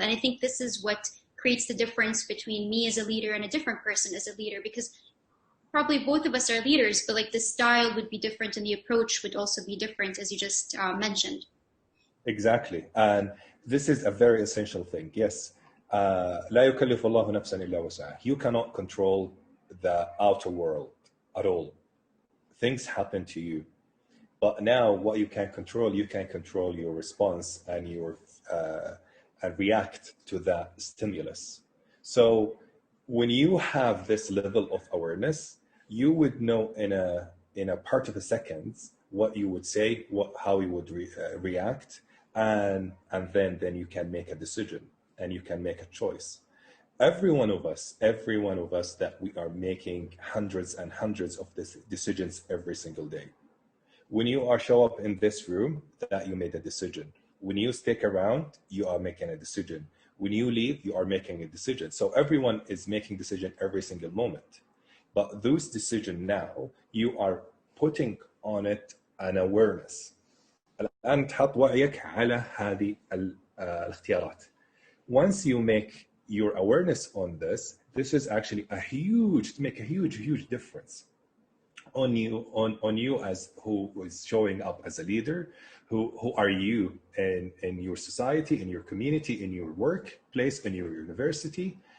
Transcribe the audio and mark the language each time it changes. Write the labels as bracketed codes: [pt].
[en] And I think this is what creates the difference between me as a leader and a different person as a leader, because probably both of us are leaders, but like the style would be different and the approach would also be different, as you just mentioned. Exactly. And this is a very essential thing. Yes. [ar] لا يكلف الله نفسا إلا وسعها. [en] You cannot control the outer world at all. Things happen to you. But now what you can control your response and your and react to that stimulus. So when you have this level of awareness, you would know in a part of a second what you would say, how you would react, and then you can make a decision and you can make a choice. Every one of us that we are making hundreds and hundreds of decisions every single day. When you are show up in this room, that you made a decision. When you stick around, you are making a decision. When you leave, you are making a decision. So everyone is making decision every single moment. But those decisions now, you are putting on it an awareness. [ar] الآن تحط وعيك على هذه الاختيارات. [en] Once you make your awareness on this, this is actually to make a huge difference on you as who is showing up as a leader. Who are you in your society, in your community, in your workplace, in your university?